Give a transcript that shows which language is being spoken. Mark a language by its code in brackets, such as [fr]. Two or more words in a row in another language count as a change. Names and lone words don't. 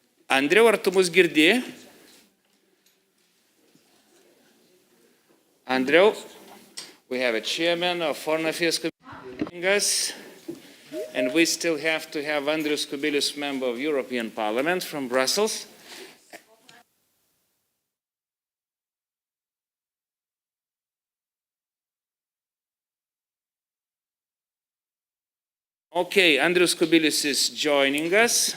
[lt] Andriau, ar tu mus girdi? Andriau, [en] we have a chairman of Foreign Affairs Committee, and we still have to have Andrius Kubilius, member of European Parliament from Brussels. Okay, Andrius Kubilius is joining us.